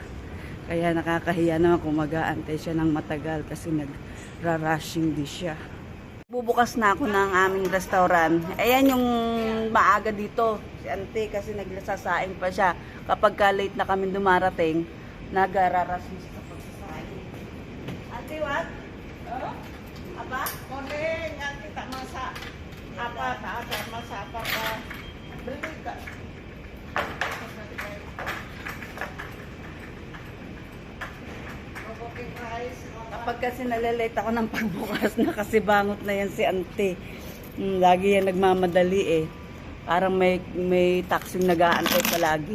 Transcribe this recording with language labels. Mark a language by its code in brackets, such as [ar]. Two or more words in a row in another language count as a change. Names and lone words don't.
[tl] Kaya nakakahiya naman kung mag-aantay siya ng matagal kasi nagra-rushing din siya. Bubukas na ako ng aming restaurant. Ayan yung maaga dito. Si Auntie kasi nagsasaing pa siya. Kapag late na kami dumarating, nagra-rushing siya sa pagsasaing. Auntie, [en] what? Oh? Apa? [ms] Morning, yang kita masak apa? Tak ada masak apa-apa. Beli tak? [tl] Kapag kasi nalilate ako ng pagbukas na kasi bangot na yan si Auntie. Lagi yan nagmamadali, eh. Parang may taxing nag-aantay palagi.